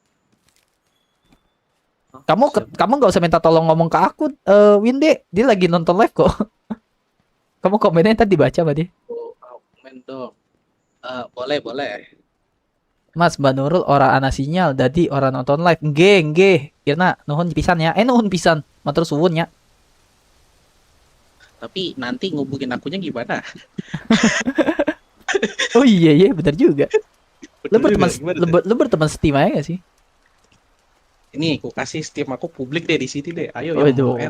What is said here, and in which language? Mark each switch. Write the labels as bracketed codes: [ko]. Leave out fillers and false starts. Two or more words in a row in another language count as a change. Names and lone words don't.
[id] Kamu nggak usah minta tolong ngomong ke aku, Winde. Dia lagi nonton live kok. Kamu komennya tadi baca Mbak dia. Oh, augment dong. Boleh. Mas, Mbak Nurul [jv] ora ana [id] sinyal, jadi orang nonton live. [su] Nggih. Kirna nuhun pisan ya. Nuhun pisan. [jv] Matur suwun ya. [id] Tapi nanti ngubungin akunya gimana? Oh iya, benar juga. Gimana? Lu berteman Steam aja gak sih? Ini aku kasih Steam aku publik deh di sini deh. Ayo Waduh, yang mau